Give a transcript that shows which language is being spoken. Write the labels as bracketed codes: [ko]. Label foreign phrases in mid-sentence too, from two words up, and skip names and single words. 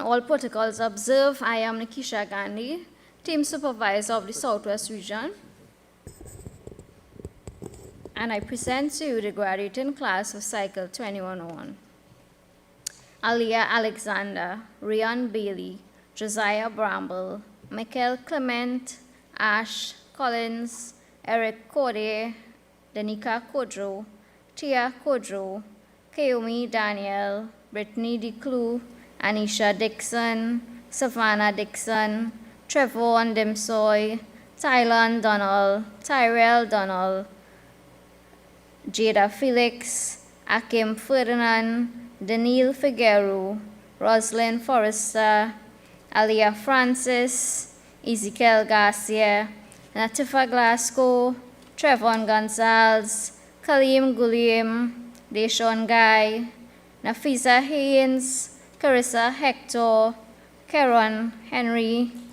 [en] All protocols observed. I am Nikisha Gandhi, Team Supervisor of the Southwest Region, and I present to you the graduating class of Cycle 2101. Aliyah Alexander, Rian Bailey, Josiah Bramble, Michael Clement, Ash Collins, Eric Corday, Danica Kodro, Tia Kodro, Kaomi Daniel, Brittany DeClue, Anisha Dixon, Savannah Dixon, Trevor Dimsoy, Tylan Donald, Tyrell Donald, Jada Felix, Akim Ferdinand, Daniel Figueroa, Rosalind Forrester, Alia Francis, Ezekiel Garcia, Natifa Glasgow, Trevon Gonzalez, Kaleem Guliam, Deshaun Guy, Nafisa Haynes, Carissa Hector, Karen Henry,